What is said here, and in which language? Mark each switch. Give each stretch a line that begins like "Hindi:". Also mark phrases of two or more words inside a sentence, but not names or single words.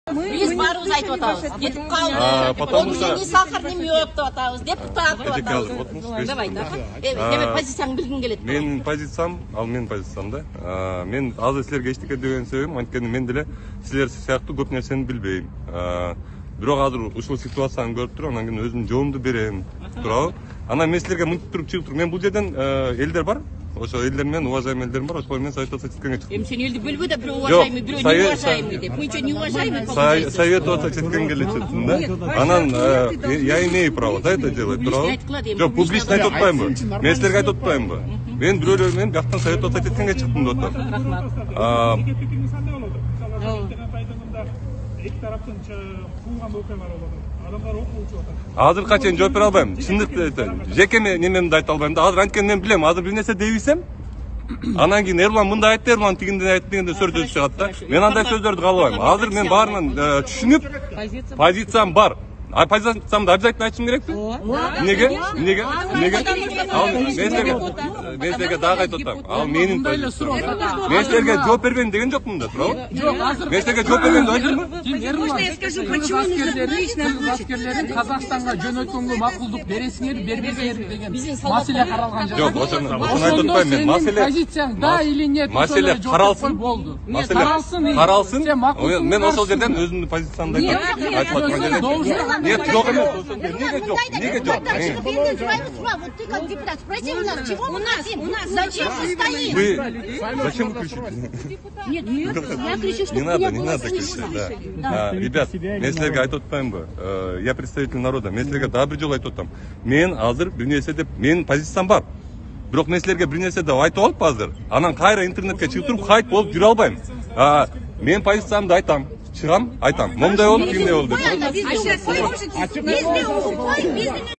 Kyrgyz: Биз баарыбыз айтып атабыз. Кетип калды.
Russian: Потому что ни сахар, ни мед
Kyrgyz: деп атабыз. Депутат деп атабыз. Давай, демек позицияңды билгим келет. Менин позициям, ал менин позициям да. Мен азыр силерге эчтеке деген себебим, анткени мен деле силер сыяктуу көп нерсени билбейм. Бирок азыр ушул ситуацияны көрүп туруп, анан кийин өзүмдүн жоомду берем. Туурабы? Анан мен силерге мынтип туруп чыгып туруп, мен бул жерден элдер бар. Ошо элдер менен уважаемый элдерим бар, ошол менен советоваться четкенге чыктым. Сен элди билбей да, бирөө уважаемый, бирөө неуважаемый деп.
Russian: Мы что, неуважаемый?
Kyrgyz: Советоваться четкенге эле чыктым да.
Russian: Анан я имею право да это делать,
Kyrgyz: туурабы? Жок, публично айтып атпаймынбы? Мен силерге айтып атпаймынбы? Мен бирөөлөр менен бияктан советоваться четкенге чыктым деп атам. Эки тараптын кылган окуялар болот. Адамдар окуучу атат. Азыркыга чейин жооп бере албайм. Чындыкты айтайын. Жеке немемди айта албайм да. Азыр анткени мен билем, азыр бир нерсе дебисем, анан кийин Эрлан мындай айтты, Эрлан тигиндей айтты дегенде сөз чыгат да. Мен андай сөздөрдү каалабайм. Азыр мен баарынан түшүнүп, позициям бар. Позициямды обязательно айтышым керекпи? Эмнеге? Ал мен силерге дагы айтып атам. Ал менин позициям. Мен силерге жооп бербейм деген жокмун да, туурабы? Жок, азыр мен силерге жооп бербейм деп айттымбы?
Russian: Можно я скажу, почему нужно
Kyrgyz: аскерлерин Казакстанга жөнөткөнгө макулдук бересиңерби, бербесиңерби деген маселе каралган жок. Жок, ошону айтып атпайм мен. Маселе позицияң да
Russian: или нет?
Kyrgyz: Маселе каралсын. Болду. Каралсын. Мен ошол жерден өзүмдүн позициямды айтып аткан. Нет, жок эмес. Неге жок?
Russian: Вот ты как депутат, спроси у нас, чего мы хотим? Зачем мы стоим? Зачем вы кричите? Нет, я кричу, что Не надо кричать, да. Ребят,
Kyrgyz: мен силерге айтып атпаймынбы?
Russian: Я представитель народа.
Kyrgyz: Мен силерге дагы бир жолу айтып атам. Мен азыр бир нерсе деп, менин позициям бар. Бирок мен силерге бир нерсе деп айтып алып азыр, анан кайра интернетке чыгып туруп хайп болуп жүрө албайм. Мен позициямды айтам. Чыгам, айтам. Момундай болду, кимдей болду деп.